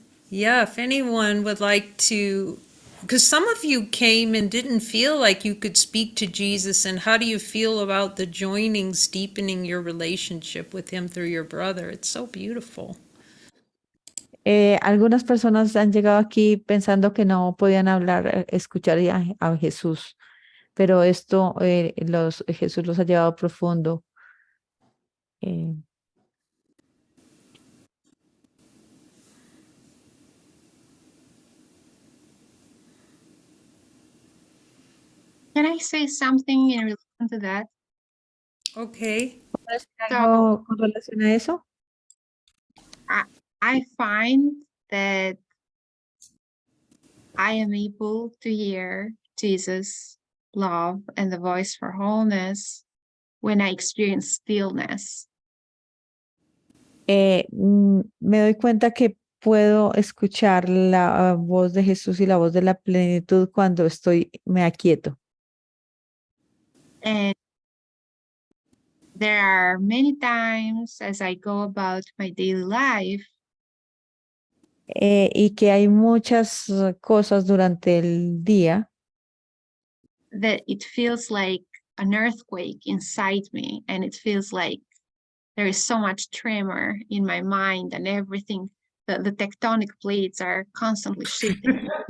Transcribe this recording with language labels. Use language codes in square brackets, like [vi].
[en] Yeah, if anyone would like to, because some of you came and didn't feel like you could speak to Jesus, and how do you feel about the joinings deepening your relationship with him through your brother? It's so beautiful. [es] Algunas personas han llegado aquí pensando que no podían hablar, escuchar a Jesús, pero esto Jesús los ha llevado profundo. eh, [en] Can I say something in relation to that? Okay. So [es] ¿Algo con relación a eso? [en] I find that I am able to hear Jesus' love and the voice for wholeness when I experience stillness. [es] Me doy cuenta que puedo escuchar la voz de Jesús y la voz de la plenitud cuando me aquieto. [en] And there are many times as I go about my daily life [es] Y que hay muchas cosas durante el día [en] that it feels like an earthquake inside me, and it feels like there is so much tremor in my mind and everything. The tectonic plates are constantly shifting.